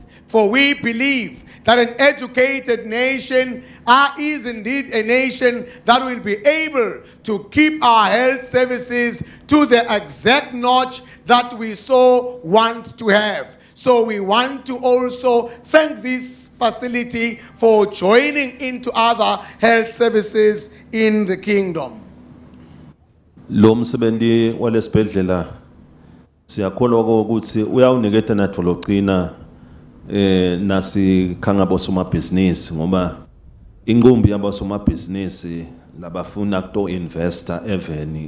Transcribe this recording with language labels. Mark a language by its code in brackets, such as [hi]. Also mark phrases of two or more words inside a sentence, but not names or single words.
[en] For we believe that an educated nation is indeed a nation that will be able to keep our health services to the exact notch that we so want to have. So we want to also thank this facility for joining into other health services in the kingdom. [ss] Lo msebenzi walesibhedlela siyakholwa ukuthi uyawuniketa natho logcina nasikhanga bosomabhizinisi ngoba inqumbi yabosomabhizinisi labafuna kuto [en] investor even